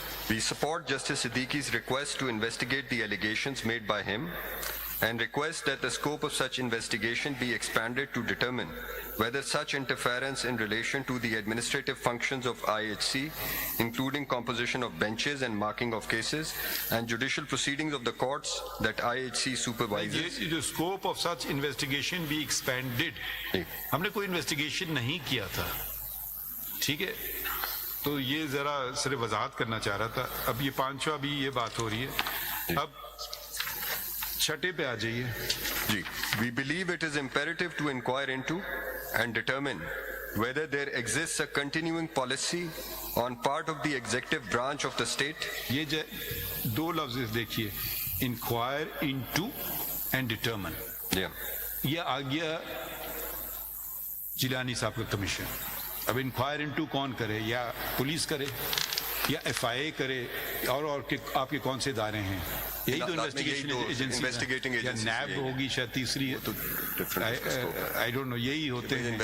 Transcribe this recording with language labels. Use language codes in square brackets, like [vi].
[en] We support Justice Siddiqui's request to investigate the allegations made by him and request that the scope of such investigation be expanded to determine whether such interference in relation to the administrative functions of IHC, including composition of benches and marking of cases, and judicial proceedings of the courts that IHC supervises. [ur] یہ جو [en] scope of such investigation be expanded، [ur] ہم نے کوئی investigation نہیں کیا تھا، ٹھیک ہے. تو یہ ذرا صرف وضاحت کرنا چاہ رہا تھا. اب یہ پانچواں بھی یہ بات ہو رہی ہے. اب چھٹے پہ آ جائیے. [en] جی We believe it is imperative to inquire into and determine whether there exists a continuing policy on part of the executive branch of the state. [ur] یہ دو لفظ دیکھیے، [en] Inquire into and determine. [ur] یہ آ گیا جیلانی صاحب کا کمیشن. اب انکوائر انٹو کون کرے، یا پولیس کرے یا ایف آئی اے کرے، اور آپ کے کون سے ادارے ہیں؟ یہی تو انویسٹیگیشن ایجنسی، یا نیب ہوگی شاید تیسری، [en] I don't know, [ur] یہی ہوتے ہیں